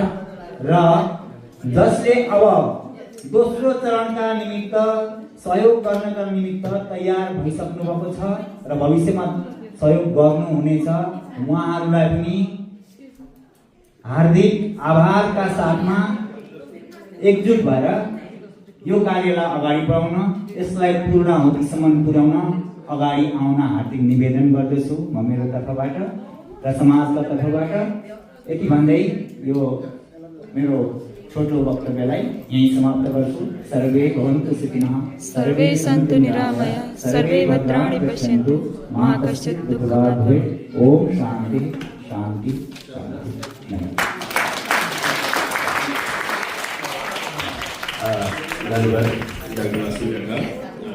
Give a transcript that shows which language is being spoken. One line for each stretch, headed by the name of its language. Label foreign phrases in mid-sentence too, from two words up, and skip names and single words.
Nepali: र जसले अब दोस्रो चरणका निमित्त सहयोग गर्नका निमित्त तयार भइसक्नु भएको छ र भविष्यमा सहयोग गर्नुहुनेछ उहाँहरूलाई पनि हार्दिक आभारका साथमा एकजुट भएर यो कार्यलाई अगाडि बढाउन, यसलाई पूर्णाहुतिसम्म पुर्याउन अगाडि आउन हार्दिक निवेदन गर्दछु म मेरो तर्फबाट र समाजका तर्फबाट। यति भन्दै यो मेरो छोटो वक्तव्यलाई यहीँ समाप्त गर्छु।
Sanskrit: सर्वे भवन्तु सुखिनः, सर्वे सन्तु निरामया, सर्वे भद्राणि पश्यन्तु, मा कश्चित् दुःखभाग् भवेत्। ओम शांति शांति शांति।
Nepali: धन्यवाद डॉक्टर वासु काका।